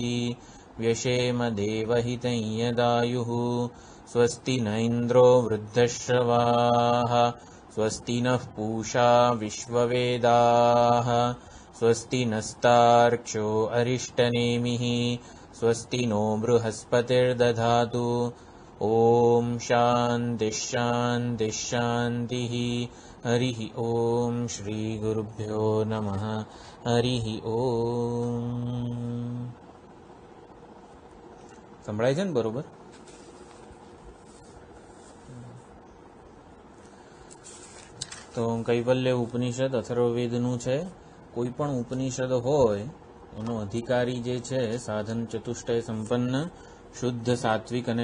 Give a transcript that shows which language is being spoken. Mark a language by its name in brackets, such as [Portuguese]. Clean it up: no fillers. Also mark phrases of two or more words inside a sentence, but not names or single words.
[Sanskrit] व्यशेम देवहितं यदायुः स्वस्ति न इन्द्रो वृद्धश्रवाः स्वस्ति नः पूषा विश्ववेदाः स्वस्ति नस्तार्क्ष्यो अरिष्टनेमिः स्वस्ति नो बृहस्पतिर्दधातु ॐ शान्तिः शान्तिः शान्तिः हरिः ॐ श्रीगुरुभ्यो नमः हरिः ॐ। [Gujarati] સંભળાય છે ને બરોબર? તો કૈવલ્ય ઉપનિષદ અથર્વવેદનું છે. કોઈ પણ ઉપનિષદ હોય એનો અધિકારી જે છે સાધન ચતુષ્ટય સંપન્ન શુદ્ધ સાત્વિક અને